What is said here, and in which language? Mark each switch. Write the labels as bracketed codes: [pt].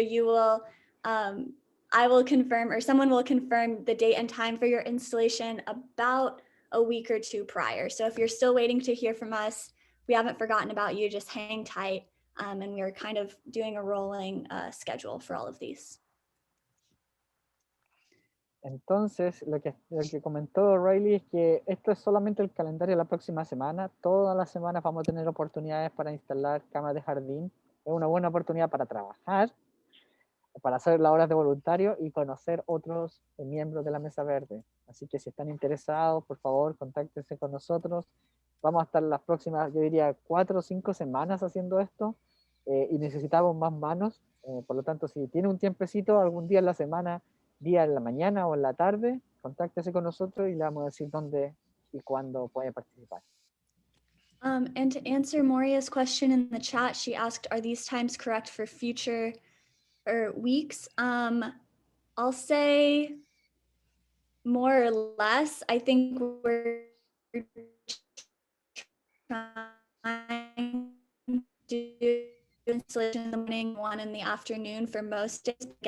[en] You will, I will confirm, or someone will confirm the date and time for your installation about a week or 2 prior. So if you're still waiting to hear from us, we haven't forgotten about you, just hang tight. And we're kind of doing a rolling schedule for all of these. [es] Entonces, lo que comentó Riley es que esto es solamente el calendario de la próxima semana. Todas las semanas vamos a tener oportunidades para instalar camas de jardín. Es una buena oportunidad para trabajar, para hacer las horas de voluntario y conocer otros miembros de la Mesa Verde. Así que si están interesados, por favor, contáctense con nosotros. vamos a estar las próximas, yo diría, 4 o 5 semanas haciendo esto, y necesitamos más manos. Por lo tanto, si tiene un tiempecito algún día en la semana, día en la mañana o en la tarde, contáctese con nosotros y le vamos a decir dónde y cuándo puede participar. [en] And to answer Moria's question in the chat, she asked, are these times correct for future or weeks? I'll say more or less. I think we're trying to do installation in the morning, one in the afternoon for most days.